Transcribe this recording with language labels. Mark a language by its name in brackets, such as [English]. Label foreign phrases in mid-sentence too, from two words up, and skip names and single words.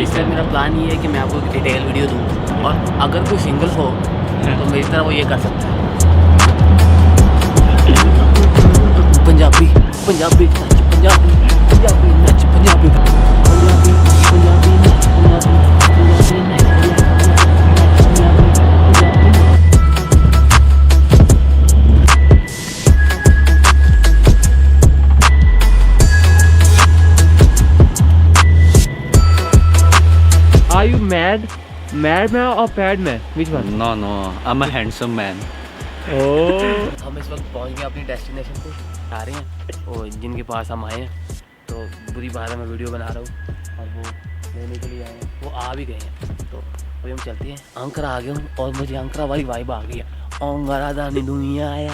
[Hindi] इस टाइम मेरा प्लान ये है कि मैं आपको एक डिटेल वीडियो दूँ और अगर कोई सिंगल हो तो मेरी तरह वो ये कर सकता है। पंजाबी पंजाबी पंजाबी पंजाबी नच, पंजाबी पंजाबी पंजाबी नच, पंजाबी पंजाबी नच। [English] Are you mad? Mad man or bad man? Which one? No, I'm a handsome man. Oh. [Hindi] हम इस वक्त पहुंच गए अपनी डेस्टिनेशन पे, आ रहे हैं और जिनके पास हम आए हैं तो बुरी बात है मैं वीडियो बना रहा हूँ और वो लेने के लिए आए हैं, वो आ भी गए हैं। तो अभी हम चलते हैं। अंकरा आ गया हूँ और मुझे अंकरा वाली वाइब आ गई है। अंकरा दानी दुनिया आया।